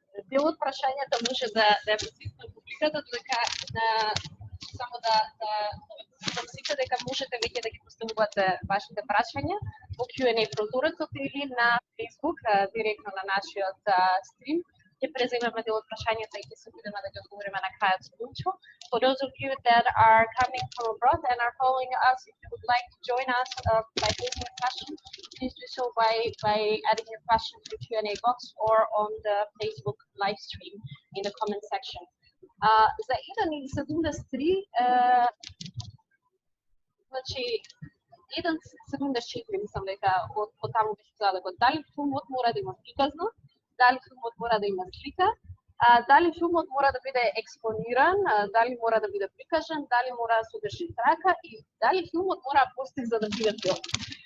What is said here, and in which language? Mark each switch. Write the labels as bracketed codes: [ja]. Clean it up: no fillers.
[mk] Дел од прашањата може да е присутно на публиката, додека само да помислите дека можете веќе да ги поставувате вашите прашања во Q&A прозорецот или на Facebook, директно на нашиот стрим. Ќе преземеме дел од прашањата и ќе се бидеме да ги одговориме на крајот со Лучо. [en] For those of you that are coming from abroad and are following us, if you would like to join us by posing a question, please do so by adding your question to the Q&A box or on the Facebook live stream in the comment section. [mk] За 1.73, значи 1.74 мислам дека од таму беше зададено. Дали филмот мора да има приказна, дали филмот мора да има слика, дали филмот мора да биде експониран, дали мора да биде прикажан, дали мора да содржи трака и дали филмот мора да постои за да биде филм.